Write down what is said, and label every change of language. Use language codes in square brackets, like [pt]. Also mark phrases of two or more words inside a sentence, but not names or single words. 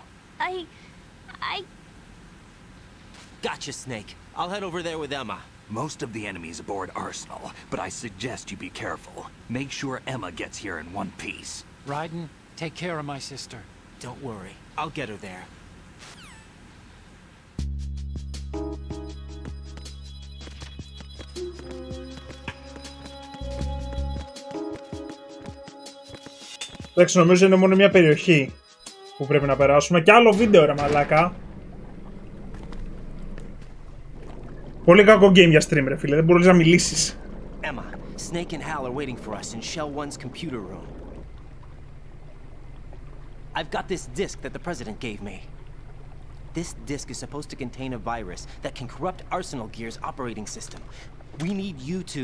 [en] I... Gotcha, Snake. I'll head over there with Emma. Most of the enemy's aboard Arsenal, but I suggest you be careful. Make sure Emma gets here in one piece. Raiden, take care of my sister. Don't worry. I'll get her there. [el] Εντάξει, νομίζω είναι μόνο μια περιοχή που πρέπει να περάσουμε. Και άλλο βίντεο, ρε μαλάκα. Πολύ κακό game για stream, ρε φίλε. Δεν μπορείς να μιλήσεις. [en] Emma, Snake and Hal are waiting for us in Shell 1's computer room. I've got this disk that the President gave me. This disk is supposed to contain a virus that can corrupt Arsenal Gear's operating system. We need you to...